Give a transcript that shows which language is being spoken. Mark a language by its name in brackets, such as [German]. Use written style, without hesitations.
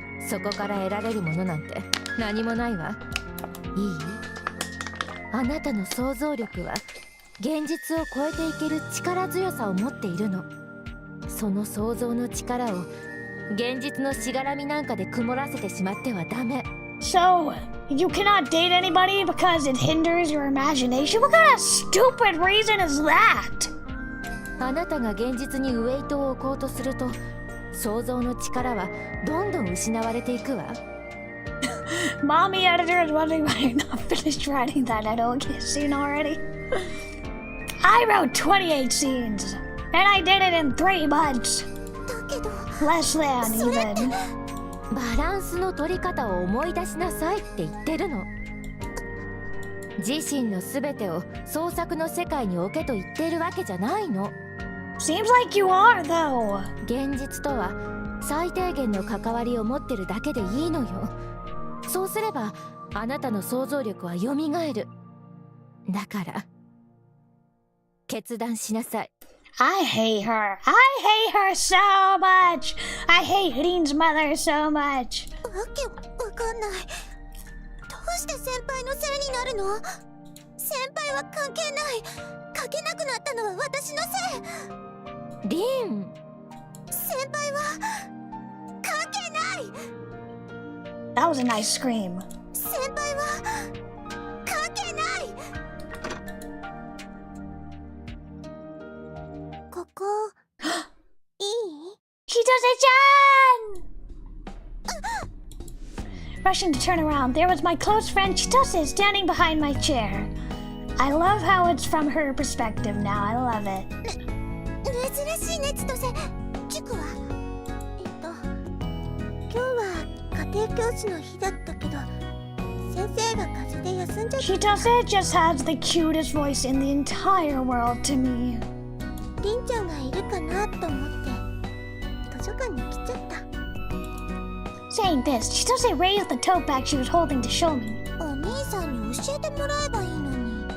[Japanese] そこから得られるものなんて何もないわ。いい？あなたの想像力は現実を超えていける力強さを持っているの。その想像の力を現実のしがらみなんかで曇らせてしまってはダメ。 [English] So, you cannot date anybody because it hinders your imagination? What kind of stupid reason is that? [Japanese] あなたが現実にウエイトを置こうとすると想像の力はどんどん失われていくわ。 [English] Mommy editor is wondering why you're not finished writing that eroge scene already. I wrote 28 scenes, and I did it in 3 months. [Japanese] だけど [English] Less than [Japanese] それって [English] even. [Japanese] バランスの取り方を思い出しなさいって言ってるの。自身の全てを創作の世界に置けと言っているわけじゃないの。 [English] Seems like you are, though. [Japanese] 現実とは最低限の関わりを持ってるだけでいいのよ。そうすればあなたの想像力はよみがえる。だから決断しなさい。 [English] I hate her. I hate her so much. I hate Lean's mother so much. [Japanese] わけわかんない。どうして先輩のせいになるの？先輩は関係ない。書けなくなったのは私のせい。リン、先輩は関係ない。 [English] That was a nice scream. [Japanese] 先輩は関係ない。ここいい？ Chitose-chan! [English] Rushing to turn around, there was my close friend Chitose standing behind my chair. I love how it's from her perspective now. I love it. [Japanese] 珍しいね、千歳。塾は今日は家庭教師の日だったけど、先生が風邪で休んじゃった。 [English] Chitose just has the cutest voice in the entire world to me. [Japanese] りんちゃんがいるかなと思って図書館に来ちゃった。 [English] Saying this, Chitose raised the tote bag she was holding to show me. [Japanese] お兄さんに教えてもらえばいいのに。